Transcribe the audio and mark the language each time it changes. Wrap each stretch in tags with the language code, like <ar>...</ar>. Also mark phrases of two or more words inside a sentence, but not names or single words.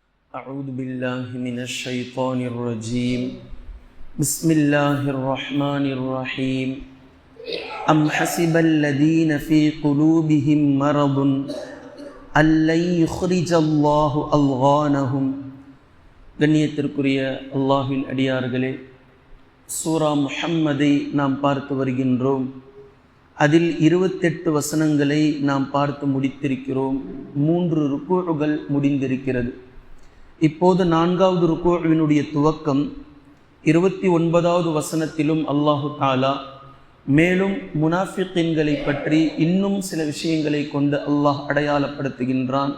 <ar>أعوذ بالله من الشيطان الرجيم بسم الله الرحمن الرحيم أم حسب الذين في قلوبهم مرض أن لن يخرج الله أضغانهم.</ar> <ta>கண்ணியத்திற்குரிய அல்லாஹ்வின் அடியார்களே, சூரா முஹம்மதை நாம் பார்த்து வருகின்றோம். அதில் 28 வசனங்களை நாம் பார்த்து முடித்திருக்கிறோம். 3 ருக்கூகள் முடிந்திருக்கிறது. இப்போது 4வது ருக்கூவினுடைய துவக்கம் 29வது வசனத்திலும்</ta> <ar>الله تعالى</ar> <ta>மேலும் முனாஃபிகீன்களை பற்றி இன்னும் சில விஷயங்களை கொண்டு அல்லாஹ் அடையாளப்படுத்துகின்றான்.</ta>